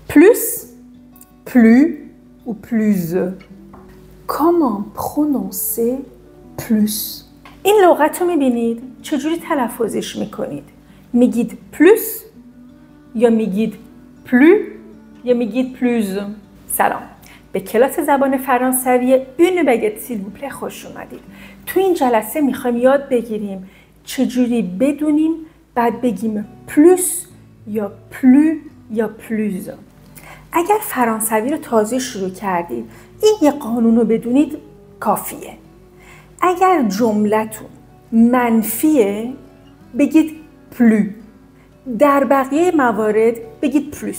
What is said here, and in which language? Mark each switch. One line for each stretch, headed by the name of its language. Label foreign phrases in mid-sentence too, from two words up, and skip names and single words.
French: plus, plus ou plus. Comment prononcer plus؟
Persian: این لغت رو میبینید چجوری تلفظش میکنید؟ میگید plus یا میگید plus یا میگید plus؟ سلام، به کلاس زبان فرانسوی
French: une baguette s'il vous plaît
Persian: خوش اومدید. تو این جلسه میخوایم یاد بگیریم چجوری بدونیم بعد بگیم plus یا plus یا plus. اگر فرانسوی رو تازه شروع کردید این یه قانون رو بدونید کافیه. اگر جملتون منفیه بگید plus، در بقیه موارد بگید plus.